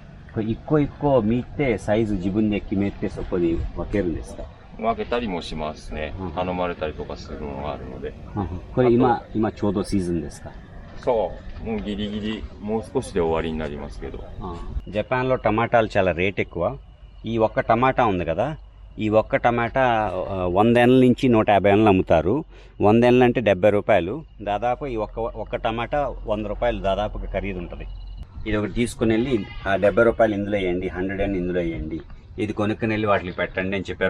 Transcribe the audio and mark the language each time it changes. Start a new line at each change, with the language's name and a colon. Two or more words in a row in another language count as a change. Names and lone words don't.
Japanese: 一個一個見てサイズ自分で決めてそこに分けるんですか？分けたりもしますね。頼まれたりとかするのがあるので。これ今ちょうどシーズンですか？そう。もうギリギリ、もう少しで終わりになりますけど。
Telugu: జపాన్లో టమాటాలు చాలా రేట్ ఎక్కువ. ఈ ఒక్క టమాటా ఉంది కదా, ఈ ఒక్క టమాటా 100 ఏళ్ళ నుంచి 150 ఏళ్ళు అమ్ముతారు. 100 ఏళ్ళు అంటే 70 రూపాయలు. దాదాపు ఈ ఒక్క టమాటా 100 రూపాయలు దాదాపుగా ఖరీదు ఉంటుంది. ఇది ఒకటి తీసుకుని వెళ్ళి 70 రూపాయలు ఇందులో వేయండి, 100 అని ఇందులో వేయండి, ఇది కొనుక్కుని వెళ్ళి వాటికి పెట్టండి అని చెప్పారు.